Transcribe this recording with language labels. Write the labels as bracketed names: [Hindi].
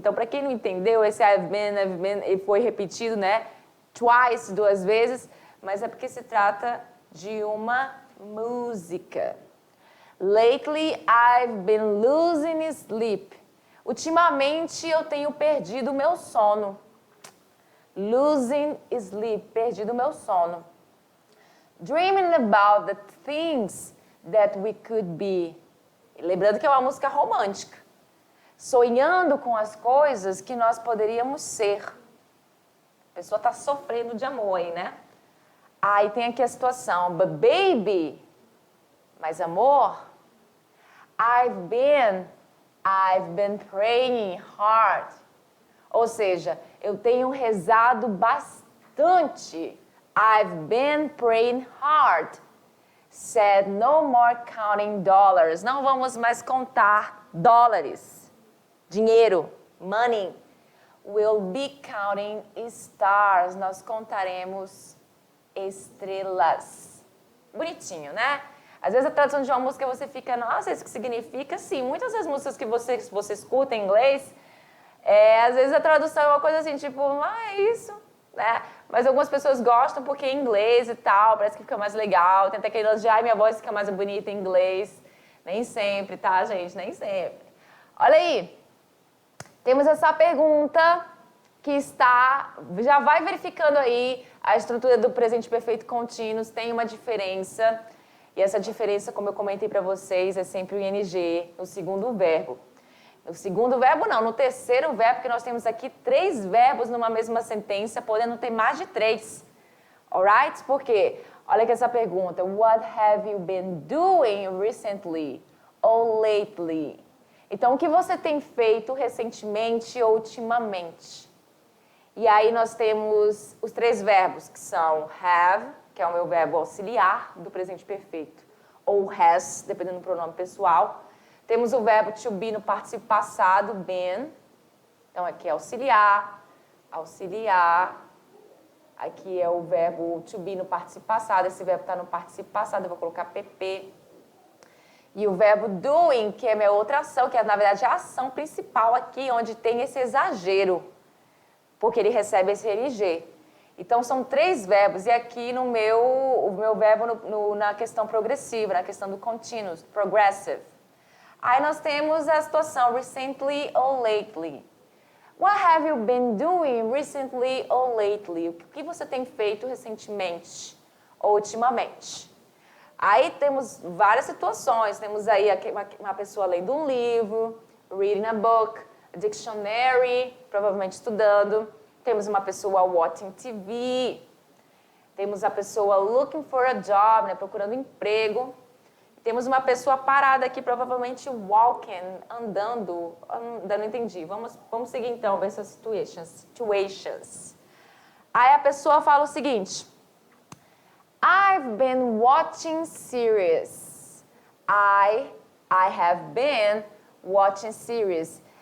[Portuguese] Então, para quem não entendeu, esse I've been, ele foi repetido, né? Twice, 2 vezes, mas é porque se trata de uma música. [English] Lately, I've been losing sleep. [Portuguese] Ultimamente, eu tenho perdido o meu sono. [English] Losing sleep, [Portuguese] perdido o meu sono. [English] Dreaming about the things that we could be. [Portuguese] Lembrando que é uma música romântica. Sonhando com as coisas que nós poderíamos ser. A pessoa está sofrendo de amor aí, né? Aí tem aqui a situação, [English] but baby, [Portuguese] mas amor, [English] I've been praying hard. [Portuguese] Ou seja, eu tenho rezado bastante. [English] I've been praying hard. Said no more counting dollars. [Portuguese] Não vamos mais contar dólares. Dinheiro, money. [English] We'll be counting stars. [Portuguese] Nós contaremos estrelas. Bonitinho, né? Às vezes a tradução de uma música você fica, nossa, isso que significa? Sim, muitas das músicas que você escuta em inglês, às vezes a tradução é uma coisa assim, tipo, é isso, né? Mas algumas pessoas gostam porque é inglês e tal, parece que fica mais legal. Tem até aquele lance de, minha voz fica mais bonita em inglês. Nem sempre, tá, gente? Nem sempre. Olha aí, temos essa pergunta que já vai verificando aí a estrutura do presente perfeito contínuo, tem uma diferença. E essa diferença, como eu comentei para vocês, é sempre o ing no segundo verbo. No segundo verbo, não. No terceiro verbo, porque nós temos aqui 3 verbos numa mesma sentença, podendo ter mais de 3. Alright? Por quê? Olha aqui essa pergunta. [English] What have you been doing recently or lately? [Portuguese] Então, o que você tem feito recentemente ou ultimamente? E aí nós temos os 3 verbos, que são have, que é o meu verbo auxiliar do presente perfeito, ou has, dependendo do pronome pessoal. Temos o verbo to be no particípio passado, been. Então, aqui é auxiliar, auxiliar. Aqui é o verbo to be no particípio passado. Esse verbo está no particípio passado, eu vou colocar pp. E o verbo doing, que é a minha outra ação, que é, na verdade, a ação principal aqui, onde tem esse exagero, porque ele recebe esse ing. Então, são 3 verbos, e aqui o meu verbo na questão progressiva, na questão do continuous, progressive. Aí nós temos a situação recently or lately. [English] What have you been doing recently or lately? [Portuguese] O que você tem feito recentemente ou ultimamente? Aí temos várias situações. Temos aí uma pessoa lendo um livro, [English] reading a book, a dictionary, [Portuguese] provavelmente estudando. Temos uma pessoa [English] watching TV. [Portuguese] Temos a pessoa [English] looking for a job, [Portuguese] né, procurando emprego. Temos uma pessoa parada aqui, provavelmente walking, andando. Ainda não entendi. Vamos seguir então, ver essas situations. Aí a pessoa fala o seguinte. [English] I've been watching series. I have been watching series.